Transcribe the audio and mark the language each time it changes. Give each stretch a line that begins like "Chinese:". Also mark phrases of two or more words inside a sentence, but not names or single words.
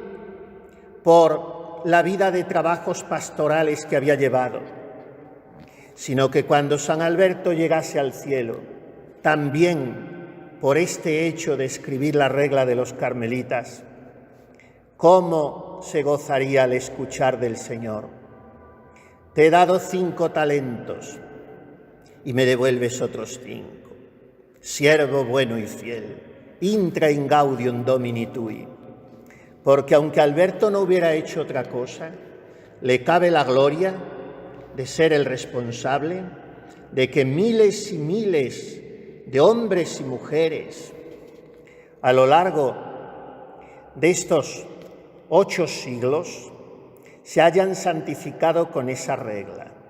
Spanish: por la vida de trabajos pastorales que había llevado, sino que cuando San Alberto llegase al cielo, también por este hecho de escribir la regla de los carmelitas, ¿cómo se gozaría al escuchar del Señor? Te he dado 5 talentos y me devuelves otros 5. Siervo bueno y fiel,
Latin: intra in gaudium domini tui.
Spanish: Porque aunque Alberto no hubiera hecho otra cosa, le cabe la gloria de ser el responsable de que miles y miles de hombres y mujeres a lo largo de estos 8 siglos se hayan santificado con esa regla.